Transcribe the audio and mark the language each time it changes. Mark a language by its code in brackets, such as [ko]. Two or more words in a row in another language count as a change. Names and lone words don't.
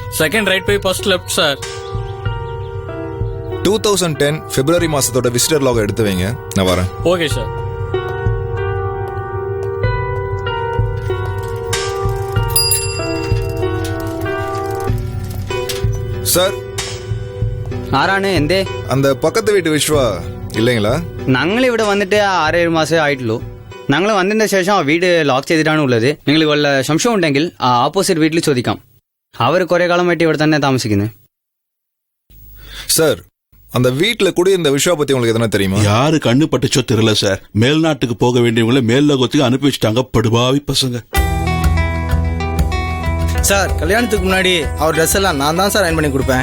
[en] second right போய் first left sir. [ta] 2010 பிப்ரவரி மாசத்தோட [en] visitor log [ta] எடுத்து வைங்க, நான் வரேன். [en] okay sir. [ta] சார், [ml] ആരാണ് എന്തേ? [ta] அந்த பக்கத்து வீட்டு വിശ്വാ ഇല്ലെങ്കിലാ? [ml] ഞങ്ങൾ ഇവിടെ വന്നിട്ട് 6-7 മാസമേ ആയിട്ടുള്ളൂ. ഞങ്ങൾ വന്നതിന് ശേഷം ആ വീട് ലോക്ക് ചെയ്തിട്ടാണ് ഉള്ളത്. നിങ്ങൾക്ക് വല്ല സംശയം ഉണ്ടെങ്കിൽ ആ ആപ്പോസിറ്റ് വീട്ടിൽ ചോദിക്കാം. അവർ കുറെ കാലമായിട്ട് ഇവിടെ തന്നെ താമസിക്കുന്നത്. [ta] சார், அந்த வீட்டுல குடியிருந்த விஸ்வா பத்தி உங்களுக்கு எதனா தெரியுமா? யாரு கண்ணு பட்டுச்சோ தெரியல சார். மேல்நாட்டுக்கு போக வேண்டியவங்களை மேல்லோகத்துக்கு அனுப்பி வச்சுட்டாங்க. படுபாவி பசங்க. சார், கல்யாணத்துக்கு முன்னாடி அவர் ட்ரெஸ் எல்லாம் நான் தான் சார் அயன் பண்ணி கொடுப்பேன்.